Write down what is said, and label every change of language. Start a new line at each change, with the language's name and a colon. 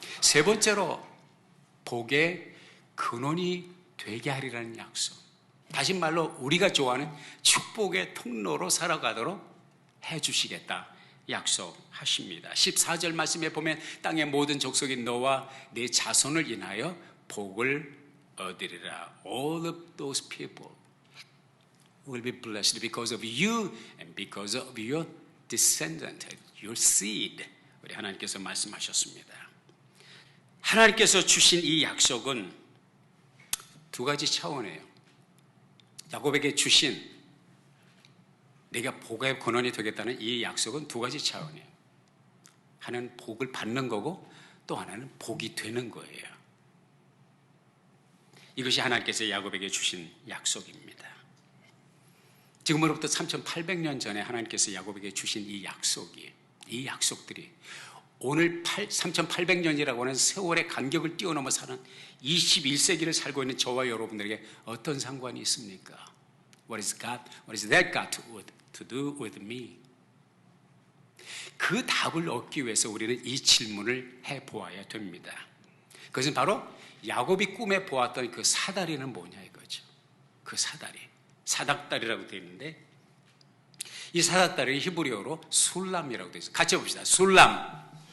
Korean: 세 번째로 복의 근원이 되게 하리라는 약속. 다시 말로 우리가 좋아하는 축복의 통로로 살아가도록 해주시겠다 약속하십니다. 14절 말씀에 보면 땅의 모든 족속이 너와 네 자손을 인하여 복을 얻으리라.
English: All of those people will be blessed because of you and because of your descendant, your seed.
Korean: 우리 하나님께서 말씀하셨습니다. 하나님께서 주신 이 약속은 두 가지 차원이에요. 야곱에게 주신 내가 복의 근원이 되겠다는 이 약속은 두 가지 차원이에요. 하나는 복을 받는 거고 또 하나는 복이 되는 거예요. 이것이 하나님께서 야곱에게 주신 약속입니다. 지금으로부터 3800년 전에 하나님께서 야곱에게 주신 이 약속들이 오늘 3800년이라고 하는 세월의 간격을 뛰어넘어 사는 21세기를 살고 있는 저와 여러분들에게 어떤 상관이 있습니까?
English: What is that got to do with me?
Korean: 그 답을 얻기 위해서 우리는 이 질문을 해보아야 됩니다. 그것은 바로 야곱이 꿈에 보았던 그 사다리는 뭐냐 이거죠. 그 사닥다리라고 되어 있는데 이 사닥다리 히브리어로 술람이라고 되어 있어요. 같이 봅시다. 술람.